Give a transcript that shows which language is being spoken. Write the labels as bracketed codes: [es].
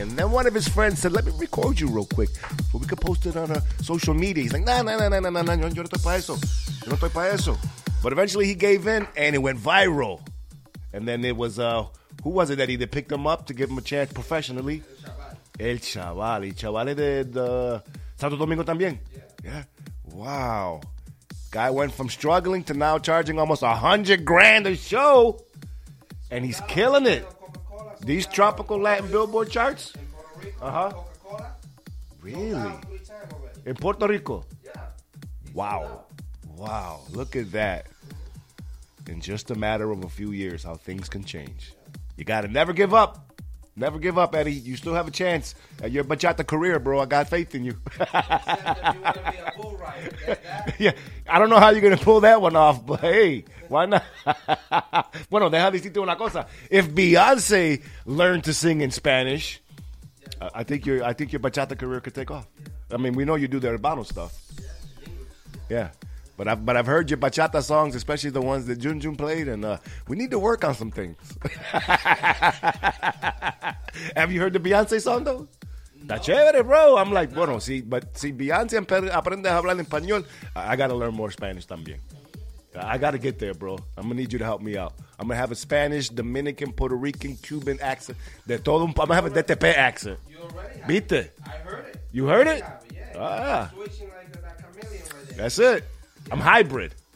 [en] And then one of his friends said, let me record you real quick, so we could post it on our social media. He's like, no, [es] yo no estoy para eso. Yo no estoy para eso. [en] But eventually he gave in, and it went viral. And then it was, who was it that either picked him up to give him a chance professionally? [es] El Chaval. El Chaval. El Chaval de Santo Domingo también? [en] Yeah. Wow. Guy went from struggling to now charging almost $100,000 a show. And he's killing it. These tropical Latin billboard charts? Uh-huh. Really? In Puerto Rico? Yeah. Wow. Wow. Look at that. In just a matter of a few years, how things can change. You got to never give up. Never give up, Eddie. You still have a chance. You're a bachata career, bro. I got faith in you. Yeah, I don't know how you're going to pull that one off, but hey, why not? [es] Bueno, deja decirte una cosa. [en] If Beyonce learned to sing in Spanish, I think your bachata career could take off. I mean, we know you do the Urbano stuff. Yeah. But I've heard your bachata songs, especially the ones that Junjun played, and we need to work on some things. Have you heard the Beyonce song, though? No. [es] Está chévere, [en] bro. I'm like, no. [es] Bueno, si Beyonce aprende a hablar en español, [en] I got to learn more Spanish [es] también. [en] I got to get there, bro. I'm going to need you to help me out. I'm going to have a Spanish, Dominican, Puerto Rican, Cuban accent. [es] De todo [en] I'm going to have a DTP accent. You already have [es] Viste? [en] It. I heard it. You heard it? Yeah. Ah. Switching like a chameleon right there. That's it. I'm hybrid.